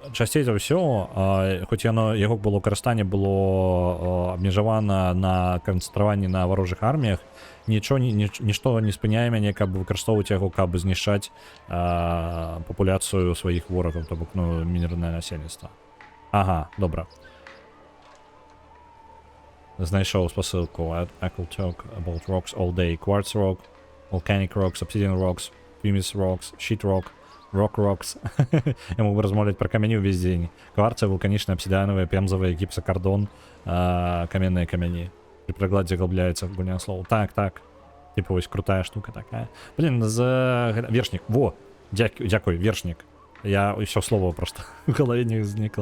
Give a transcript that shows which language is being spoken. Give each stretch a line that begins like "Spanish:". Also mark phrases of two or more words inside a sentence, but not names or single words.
Belarusian: часцей за ўсё, хоць яго было выкарыстанне было абмежавана на канцэнтраванні на варожых арміях, нішто не спыняе мяне, каб выкарыстоўваць яго, каб знішчаць папуляцыю сваіх ворагаў, то бок, ну, мірнае насельніцтва. Ага, добра. Знайшоў спасылку.
English: I could talk about rocks all day. Quartz rock, volcanic rocks, obsidian rocks, pumice rocks, sheet rock, rock rocks.
Belarusian: Я мог бы размовляць пра камяні ўвесь дзень. Кварцы, вулканічныя, абсідыанавыя, пемзавыя, гіпсакардон, каменныя камяні. При прыкладзе глыбляецца гульня слоў. Так. Типа вось крутая штука такая. Блин, вершнік. Во, дзякуй, вершнік. Я ўсё
Russian: слово просто в
Belarusian: галаве не ўзнікла.